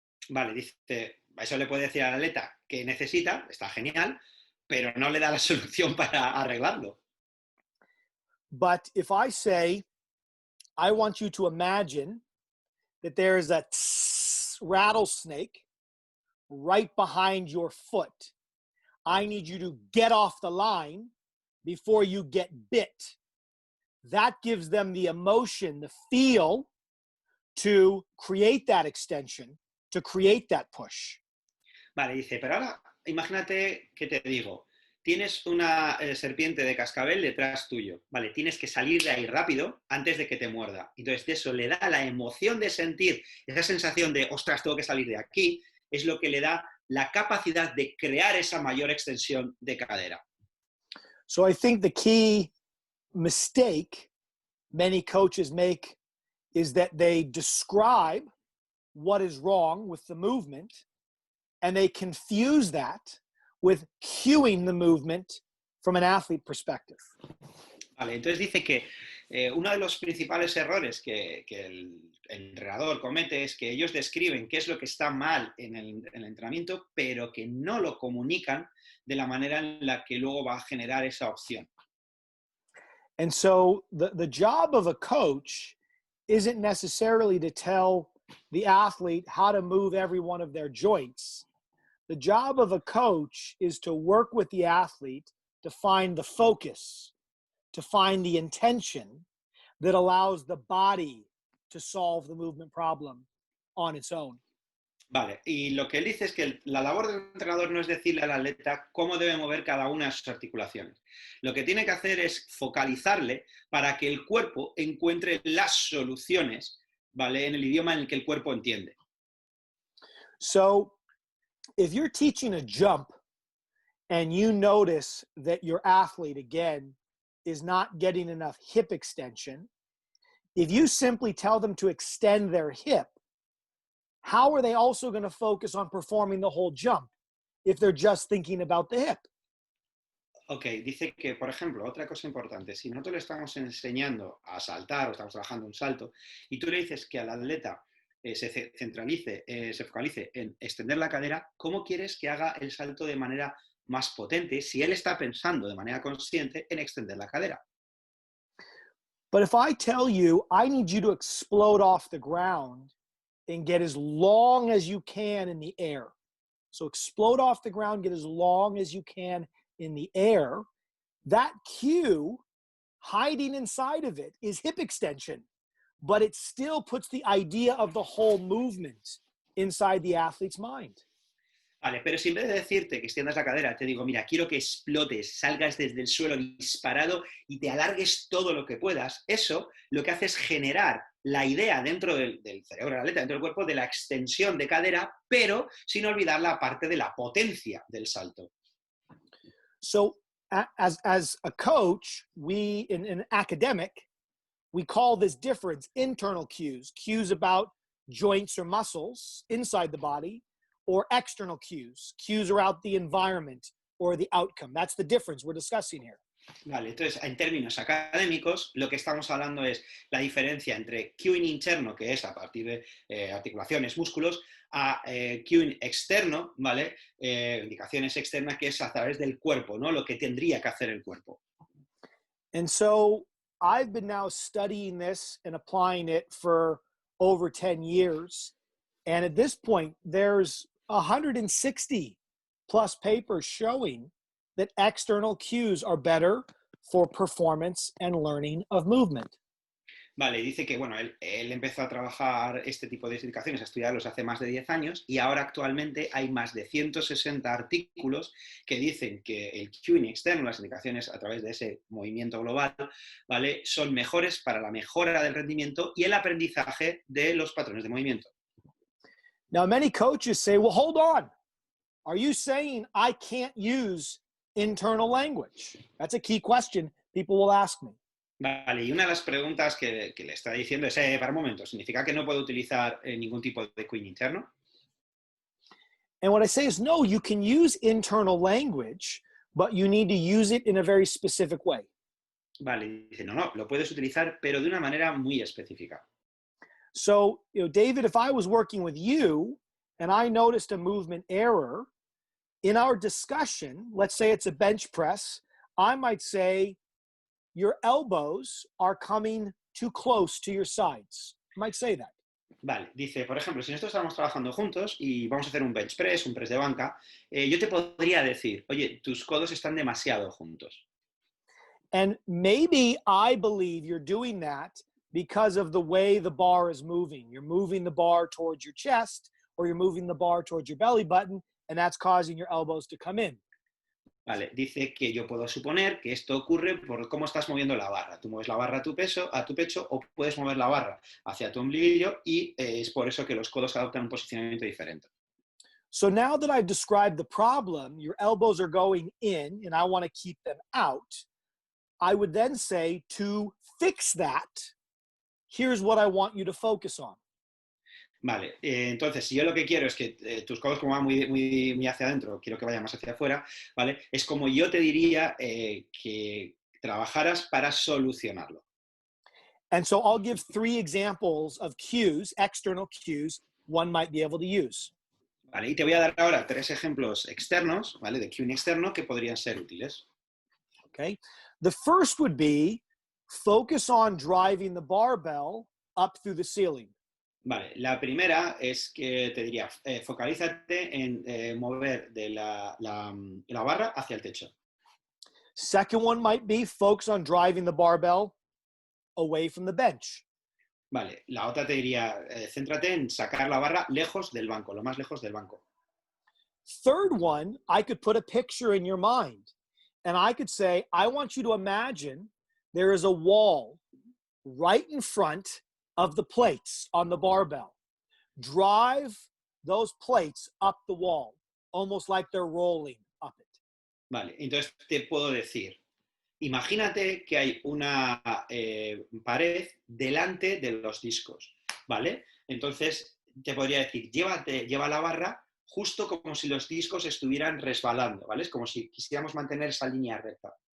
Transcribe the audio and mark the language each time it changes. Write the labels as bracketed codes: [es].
[es] Vale, dice, eso le puede decir al atleta que necesita, está genial, pero no le da la solución para arreglarlo. [en] But if I say, I want you to imagine that there is a rattlesnake right behind your foot. I need you to get off the line before you get bit. That gives them the emotion, the feel to create that extension, to create that push. [es] Vale, dice, pero ahora imagínate que te digo, tienes una serpiente de cascabel detrás tuyo, ¿vale? Tienes que salir de ahí rápido antes de que te muerda. Entonces, de eso le da la emoción de sentir, esa sensación de, ostras, tengo que salir de aquí, es lo que le da la capacidad de crear esa mayor extensión de cadera. [en] So I think the key mistake many coaches make is that they describe what is wrong with the movement and they confuse that with cueing the movement from an athlete perspective. [es] Vale, entonces dice que uno de los principales errores que el entrenador comete es que ellos describen qué es lo que está mal en el entrenamiento, pero que no lo comunican de la manera en la que luego va a generar esa opción. [en] And so the job of a coach isn't necessarily to tell the athlete how to move every one of their joints. The job of a coach is to work with the athlete to find the focus, to find the intention that allows the body to solve the movement problem on its own. [es] Vale, y lo que él dice es que la labor del entrenador no es decirle al atleta cómo debe mover cada una de sus articulaciones. Lo que tiene que hacer es focalizarle para que el cuerpo encuentre las soluciones, ¿vale? En el idioma en el que el cuerpo entiende. [en] So if you're teaching a jump and you notice that your athlete, again, is not getting enough hip extension, if you simply tell them to extend their hip, how are they also going to focus on performing the whole jump if they're just thinking about the hip? [es] Ok, dice que, por ejemplo, otra cosa importante, si nosotros le estamos enseñando a saltar o estamos trabajando un salto y tú le dices que al atleta se focalice en extender la cadera, ¿cómo quieres que haga el salto de manera más potente si él está pensando de manera consciente en extender la cadera? [en] But if I tell you, I need you to explode off the ground and get as long as you can in the air. So explode off the ground, get as long as you can in the air. That cue, hiding inside of it, is hip extension, but it still puts the idea of the whole movement inside the athlete's mind. [es] Vale, pero si en vez de decirte que extiendas la cadera, te digo, mira, quiero que explotes, salgas desde el suelo disparado y te alargues todo lo que puedas, eso lo que hace es generar la idea dentro del cerebro de la atleta, dentro del cuerpo, de la extensión de cadera, pero sin olvidar la parte de la potencia del salto. [en] So as a coach, we, in an academic, we call this difference internal cues about joints or muscles inside the body, or external cues around the environment or the outcome. That's the difference we're discussing here. [es] Vale, entonces, en términos académicos, lo que estamos hablando es la diferencia entre cueing interno, que es a partir de articulaciones, músculos, a cueing externo, ¿vale? Indicaciones externas, que es a través del cuerpo, ¿no? Lo que tendría que hacer el cuerpo. [en] And so I've been now studying this and applying it for over 10 years. And at this point, there's 160 plus papers showing that external cues are better for performance and learning of movement. [es] Vale, dice que bueno, él empezó a trabajar este tipo de indicaciones, a estudiarlos hace más de 10 años y ahora actualmente hay más de 160 artículos que dicen que el cueing externo, las indicaciones a través de ese movimiento global, ¿vale? Son mejores para la mejora del rendimiento y el aprendizaje de los patrones de movimiento. [en] Now, many coaches say, well, hold on. Are you saying I can't use internal language? That's a key question people will ask me. [es] Vale, y una de las preguntas que le está diciendo es, para un momento, ¿significa que no puedo utilizar ningún tipo de cueing interno? [en] And what I say is, no, you can use internal language, but you need to use it in a very specific way. [es] Vale, dice, no, lo puedes utilizar, pero de una manera muy específica. [en] So, David, if I was working with you and I noticed a movement error, in our discussion, let's say it's a bench press, I might say, your elbows are coming too close to your sides. I might say that. [es] Vale, dice, por ejemplo, si nosotros estamos trabajando juntos y vamos a hacer un bench press, un press de banca, yo te podría decir, oye, tus codos están demasiado juntos. [en] And maybe I believe you're doing that because of the way the bar is moving. You're moving the bar towards your chest, or you're moving the bar towards your belly button, and that's causing your elbows to come in. [es] Vale, dice que yo puedo suponer que esto ocurre por cómo estás moviendo la barra. Tú mueves la barra a tu pecho, o puedes mover la barra hacia tu ombliguillo y es por eso que los codos adoptan un posicionamiento diferente. [en] So now that I've described the problem, your elbows are going in and I want to keep them out, I would then say, to fix that, here's what I want you to focus on. [es] Vale, entonces, si yo lo que quiero es que tus codos como van muy hacia adentro, quiero que vayan más hacia afuera, ¿vale? Es como yo te diría que trabajaras para solucionarlo. [en] And so I'll give 3 examples of cues, external cues, one might be able to use. [es] Vale, y te voy a dar ahora 3 ejemplos externos, ¿vale? De cueing externo que podrían ser útiles. [en] Okay. The first would be focus on driving the barbell up through the ceiling. [es] Vale, la primera es que te diría, focalízate en mover de la barra hacia el techo. [en] Second one might be focus on driving the barbell away from the bench. [es] Vale, la otra te diría, céntrate en sacar la barra lejos del banco, lo más lejos del banco. [en] Third one, I could put a picture in your mind. And I could say, I want you to imagine there is a wall right in front of the plates on the barbell. Drive those plates up the wall, almost like they're rolling up it. [es] Vale, entonces te puedo decir, imagínate que hay una pared delante de los discos, ¿vale? Entonces te podría decir, lleva la barra justo como si los discos estuvieran resbalando, ¿vale? Es como si quisiéramos mantener esa línea recta.